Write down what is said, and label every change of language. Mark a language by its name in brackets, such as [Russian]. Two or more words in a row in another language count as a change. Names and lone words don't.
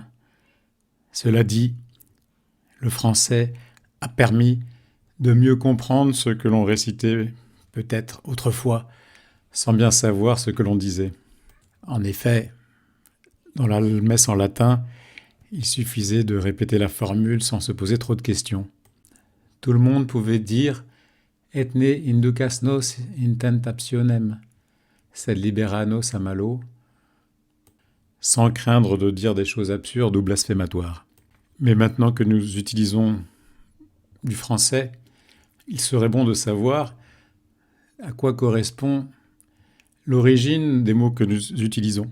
[French] Cela dit, le français a permis de mieux comprendre ce que l'on récitait peut-être autrefois, sans bien savoir ce que l'on disait. En effet, dans la messe en latin, il suffisait de répéter la formule sans se poser trop de questions. [Latin] Tout le monde pouvait dire « Et ne inducas nos in tentationem, sed libera nos a malo » sans craindre de dire des choses absurdes ou blasphématoires. [French] Mais maintenant que nous utilisons du français, il serait bon de savoir à quoi correspond l'origine des mots que nous utilisons.